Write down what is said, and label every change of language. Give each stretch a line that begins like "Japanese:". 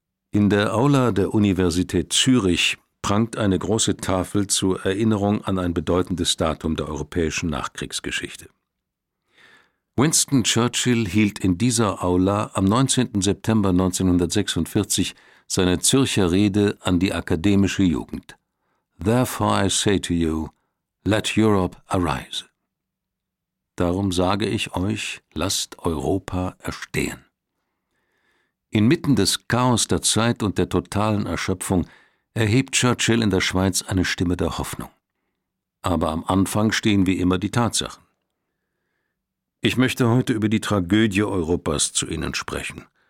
German: In der Aula der Universität Zürich prangt eine große Tafel zur Erinnerung an ein bedeutendes Datum der europäischen Nachkriegsgeschichte. Winston Churchill hielt in dieser Aula am 19. September 1946 seine Zürcher Rede an die akademische Jugend.
English: Therefore I say to you, let Europe arise.
German: Darum sage ich euch, lasst Europa erstehen. Inmitten des Chaos der Zeit und der totalen Erschöpfung erhebt Churchill in der Schweiz eine Stimme der Hoffnung. Aber am Anfang stehen wie immer die Tatsachen. Ich möchte heute über die Tragödie Europas zu Ihnen sprechen.